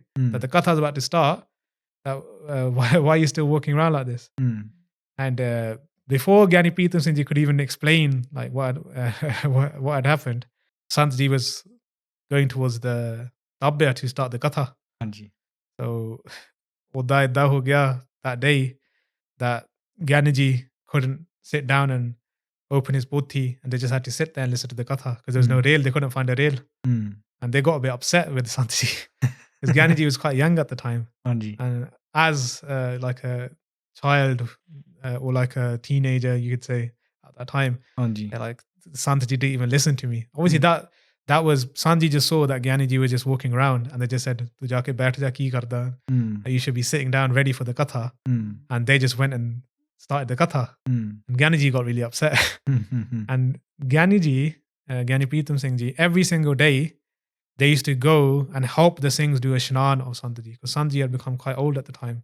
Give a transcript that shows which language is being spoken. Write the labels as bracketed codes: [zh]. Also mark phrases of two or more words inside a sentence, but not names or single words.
[en] That the katha is about to start. Why are you still walking around like this? And before Giani Pritam Singh Ji could even explain like what had happened, Sant Ji was going towards the Tabbya to start the katha. So [pa] ਓਦਾਂ ਇੱਦਾਂ ਹੋ ਗਿਆ [en] that day that Giani Ji couldn't sit down and open his pothi, and they just had to sit there and listen to the katha because there was no rail. They couldn't find a rail. And they got a bit upset with Sant Ji because Giani Ji was quite young at the time. And as like a child or like a teenager, you could say, at that time, like Sant Ji didn't even listen to me. Obviously that was, Sant Ji just saw that Giani Ji was just walking around, and they just said, [pa] "ਤੂੰ ਜਾ ਕੇ ਬੈਠ ਜਾ, ਕੀ ਕਰਦਾ? [en] You should be sitting down ready for the katha." And they just went and started the katha. And Giani Ji got really upset. And Giani Ji, Giani Pritam Singh Ji, every single day, they used to go and help the Singhs do a shnan of Sant Ji, because Sant Ji had become quite old at the time.